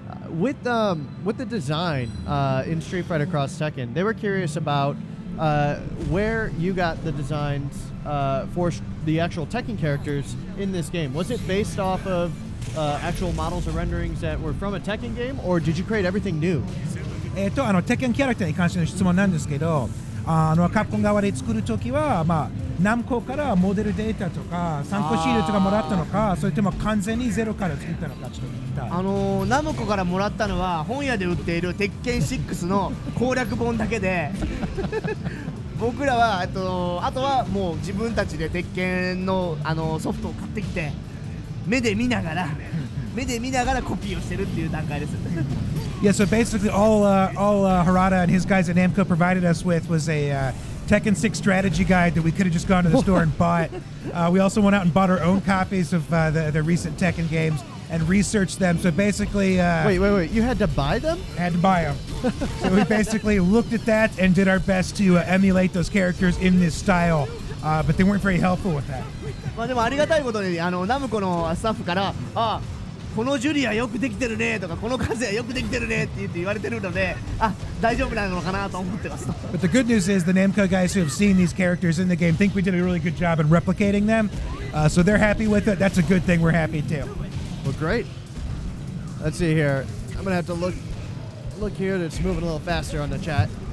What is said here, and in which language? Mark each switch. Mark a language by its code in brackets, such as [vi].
[en] With the design in Street Fighter Cross Tekken, they were curious about where you got the designs for the actual Tekken characters in this game. Was it based off of actual models or renderings that were from a Tekken game, or did you create everything new? [ja] テッケンキャラクターに関しての質問なんですけど、カプコン側で作るときは、何個からモデルデータとか参考資料とかもらったのか、それとも完全にゼロから作ったのかちょっと聞きたい。ナムコからもらったのは本屋で売っている鉄拳6の攻略本だけで僕らはあとはもう自分たちで鉄拳のソフトを買ってきて目で見ながらコピーをしてるっていう段階です。 [en] Yeah, so basically all Harada and his guys at Namco provided us with was a Tekken 6 strategy guide that we could have just gone to the store and bought. We also went out and bought our own copies of the recent Tekken games and researched them. So basically... Wait. You had to buy them? Had to buy them. So we basically looked at that and did our best to emulate those characters in this style. But they weren't very helpful with that. [ja] でもありがたいことにナムコのスタッフからこのジュリアよくできてるねとかこのカズヤよくできてるねって言われてるので大丈夫なのかなと思ってます。 [en] But the good news is the Namco guys who have seen these characters in the game think we did a really good job in replicating them. So they're happy with it. That's a good thing. We're happy too. Well, great. Let's see here. I'm gonna have to look here. It's moving a little faster on the chat.